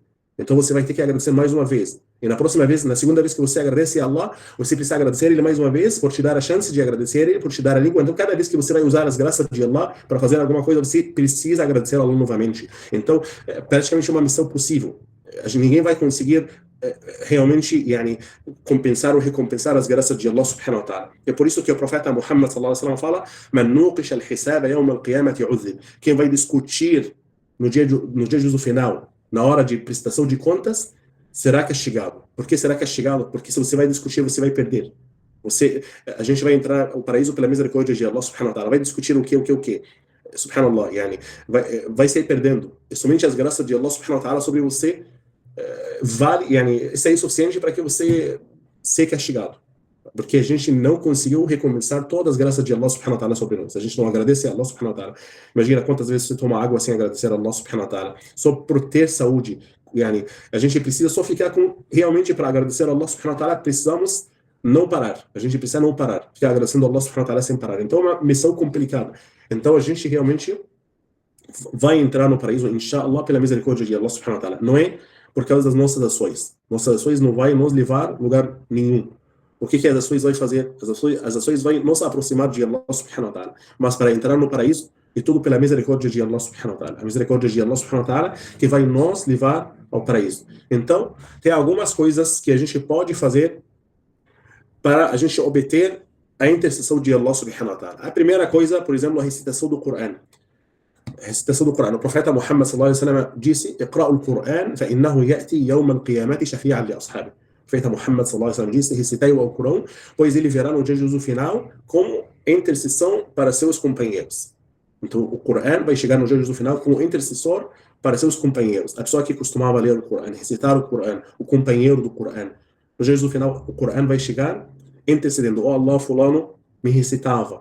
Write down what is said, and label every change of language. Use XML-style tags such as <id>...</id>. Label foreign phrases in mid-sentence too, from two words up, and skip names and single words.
<pt>Então você vai ter que agradecer mais uma vez. E na próxima vez, na segunda vez que você agradece a Allah, você precisa agradecer Ele mais uma vez por te dar a chance de agradecer Ele, por te dar a língua. Então cada vez que você vai usar as graças de Allah para fazer alguma coisa, você precisa agradecer a Allah novamente. Então, é praticamente uma missão possível. Ninguém vai conseguir realmente compensar ou recompensar as graças de Allah</pt> <ar>سبحانه وتعالى.</ar> <pt>É por isso que o profeta Muhammad</pt> <ar>صلى الله عليه وسلم</ar> <pt>fala:</pt> <ar>"من نوقش الحساب يوم القيامة عذب."</ar> <pt>Quem vai discutir no dia do final, na hora de prestação de contas, será castigado. Por que será castigado? Porque se você vai discutir, você vai perder. A gente vai entrar ao paraíso pela misericórdia de Allah</pt> <ar>سبحانه وتعالى.</ar> <pt>Vai discutir o que. Subhanallah, vai sair perdendo. E somente as graças de Allah</pt> <ar>سبحانه وتعالى</ar> <pt>sobre você isso é suficiente para que você seja castigado. Porque a gente não conseguiu recompensar todas as graças de Allah</pt> <ar>سبحانه وتعالى</ar> <pt>sobre nós. A gente não agradece a Allah</pt> <ar>سبحانه وتعالى.</ar> <pt>Imagina quantas vezes você toma água sem agradecer a Allah</pt> <ar>سبحانه وتعالى.</ar> <pt>Só por ter saúde. A gente precisa só ficar com, realmente para agradecer a Allah</pt> <ar>سبحانه وتعالى,</ar> <pt>precisamos não parar. A gente precisa não parar. Ficar agradecendo a Allah</pt> <ar>سبحانه وتعالى</ar> <pt>sem parar. Então é uma missão complicada. Então a gente realmente vai entrar no paraíso, inshallah, pela misericórdia de Allah</pt> <ar>سبحانه وتعالى.</ar> <pt>Não é por causa das nossas ações. Nossas ações não vai nos levar a lugar nenhum. O que as ações vão fazer? As ações vão nos aproximar de Allah</pt> <ar>سبحانه وتعالى.</ar> <pt>Mas para entrar no paraíso, é tudo pela misericórdia de Allah</pt> <ar>سبحانه وتعالى.</ar> <pt>A misericórdia de Allah</pt> <ar>سبحانه وتعالى</ar> <pt>que vai nos levar ao paraíso. Então, tem algumas coisas que a gente pode fazer para a gente obter a intercessão de Allah</pt> <ar>سبحانه وتعالى.</ar> <pt>A primeira coisa, por exemplo, a recitação do Coran. recitação do Corão. O profeta Muhammad</pt> <ar>صلى الله عليه وسلم</ar> <pt>disse:</pt> <ar>"اقرؤوا القرآن فإنه يأتي يوم القيامة شفيعا لأصحابه."</ar> <pt>O profeta Muhammad</pt> <ar>صلى الله عليه وسلم</ar> <pt>disse: "Recitai o Corão, pois ele virá no dia de juízo final como intercessão para seus companheiros." Então, o Corão vai chegar no dia de juízo final como intercessor para seus companheiros. A pessoa que costumava ler o Corão, recitar o Corão, o companheiro do Corão. No dia de juízo final, o Corão vai chegar intercedendo: "Oh Allah, fulano me recitava.</pt>